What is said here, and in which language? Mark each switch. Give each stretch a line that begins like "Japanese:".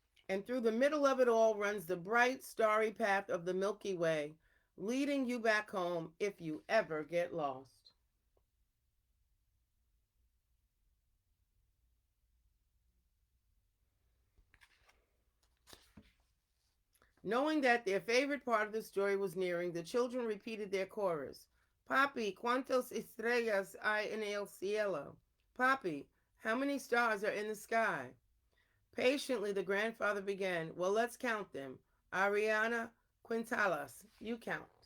English: And through the middle of it all runs the bright, starry path of the Milky Way, leading you back home if you ever get lost. Knowing that their favorite part of the story was nearing, the children repeated their chorus.
Spanish: Papi, ¿cuántas estrellas hay en el cielo?
English: Papi, how many stars are in the sky? Patiently, the grandfather began. Well, let's count them. Ariana, Quintalas, you count.